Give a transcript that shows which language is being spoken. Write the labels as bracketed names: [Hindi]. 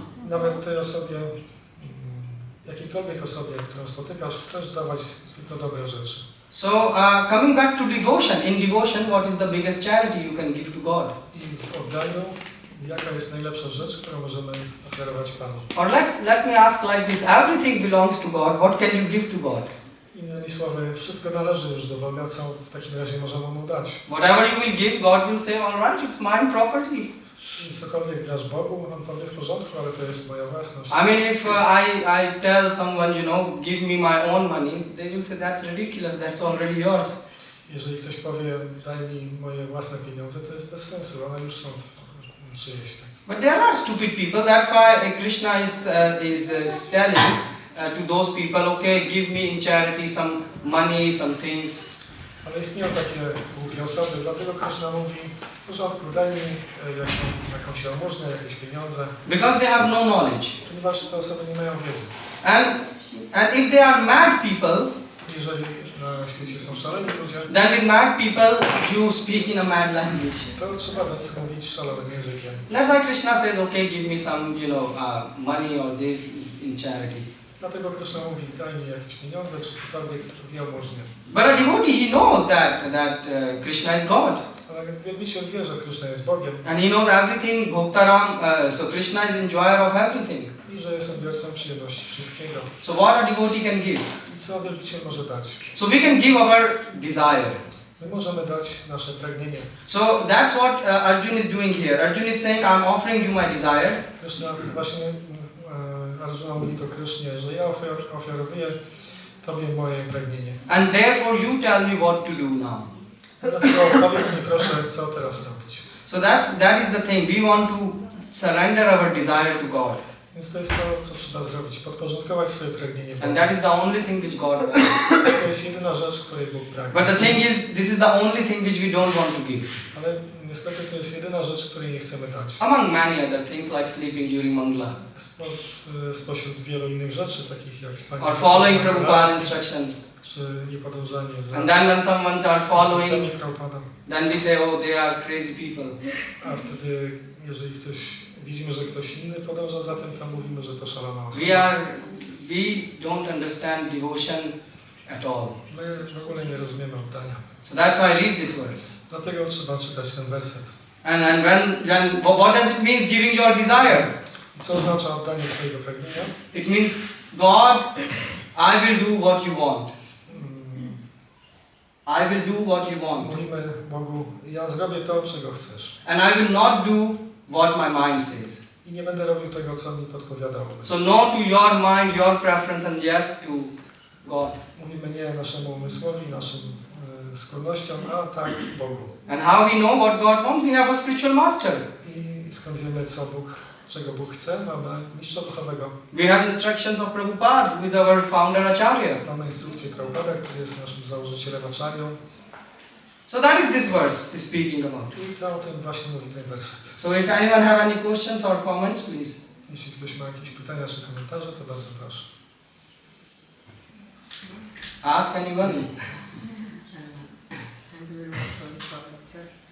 [Polish] Nawet tej osobie, jakiejkolwiek osobie, którą spotykasz, chcesz dawać tylko dobre rzeczy. [English] So coming back to devotion, in devotion, what is the biggest charity you can give to God? [Polish] I w oddaniu, jaka jest najlepsza rzecz, którą możemy ofiarować Panu? [English] Or let me ask like this: everything belongs to God. What can you give to God? [Polish] Innymi słowy, wszystko należy już do Boga, co w takim razie możemy Mu dać. [English] Whatever you will give, God will say, all right, it's mine property. [Polish] I cokolwiek dasz Bogu, On powie w porządku, ale to jest moja własność. [English] I mean, if I tell someone, give me my own money, they will say that's ridiculous. That's already yours. [Polish] Jeżeli ktoś powie, daj mi moje własne pieniądze, to jest bez sensu, one już są czyjeś. [English] But there are stupid people. That's why Krishna is telling to those people, okay, give me in charity some money, some things. [Polish] Ale istnieją takie głupie osoby, dlatego Krishna mówi, w porządku, daj mi jakąś jałmużnę, jakieś pieniądze. [English] Because they have no knowledge. [Polish] Ponieważ te osoby nie mają wiedzy. [English] And if they are mad people, [Polish] jeżeli na świecie są szaleni ludzie, [English] then with mad people you speak in a mad language. [Polish] to trzeba do nich mówić szalonym językiem. [English] That's why Krishna says, okay, give me some, money or this in charity. [Polish] Dlatego Krishna mówi, daj mi jakieś pieniądze, czy cokolwiek w jałmużnie. [English] But a devotee, he knows that Krishna is God. [Polish] Ale wielbiciel wie, że Krishna jest Bogiem. [English] And he knows everything, Bhoktaram, so Krishna is enjoyer of everything. [Polish] I że jest odbiorcą przyjemności wszystkiego. [English] So what a devotee can give? [Polish] I co wielbiciel może dać? [English] So we can give our desire. [Polish] My możemy dać nasze pragnienie. [English] So that's what Arjuna is doing here. Arjuna is saying, I'm offering you my desire. [Polish] Krishna właśnie, Arjuna mówi to Krishnie, że ja ofiarowuję Tobie moje pragnienie. [English] And therefore you tell me what to do now. [Polish] Dlatego powiedz mi proszę, co teraz robić. [English] So that is the thing. We want to surrender our desire to God. [Polish] Więc to jest to, co trzeba zrobić. Podporządkować swoje pragnienie Bogu. [English] And that is the only thing which God wants. [Polish] To jest jedyna rzecz, której Bóg pragnie. [English] But the thing is, this is the only thing which we don't want to give. [Polish] Ale niestety to jest jedyna rzecz, której nie chcemy dać. [English] Among many other things like sleeping during Mangala. [Polish] Spośród wielu innych rzeczy, takich jak spanie. [English] Or following Prabhupada's instructions. [Polish] Czy niepodążanie za [English] And then when someone are following, [Polish] instrukcjami Prabhupada. [English] then we say, oh, they are crazy people. [Polish] A wtedy, jeżeli widzimy, że ktoś inny podąża za tym, to mówimy, że to szalona osoba. [English] We don't understand devotion at all. [Polish] My w ogóle nie rozumiemy oddania. [English] So that's why I read this verse. [Polish] Dlatego trzeba czytać ten werset. [English] And when what does it mean giving your desire? [Polish] I co oznacza oddanie swojego pragnienia? [English] It means, God, I will do what you want. I will do what you want. [Polish] Mówimy Bogu, ja zrobię to, czego chcesz. [English] And I will not do what my mind says. [Polish] I nie będę robił tego, co mi podpowiada umysł. [English] So no to your mind, your preference, and yes to God. [Polish] Mówimy nie naszemu umysłowi, naszym skłonnościom, a tak Bogu. [English] And how we know what God wants? We have a spiritual master. [Polish] I skąd wiemy, czego Bóg chce? Mamy mistrza duchowego. [English] We have instructions of Prabhupada, who is our founder Acharya. [Polish] Mamy instrukcję Prabhupada, który jest naszym założycielem Acharyą. [English] So that is this verse is speaking about. [Polish] I to o tym właśnie mówi ten werset. [English] So if anyone have any questions or comments, please. [Polish] Jeśli ktoś ma jakieś pytania czy komentarze, to bardzo proszę. [English] Ask anyone. Thank you very much for the lecture.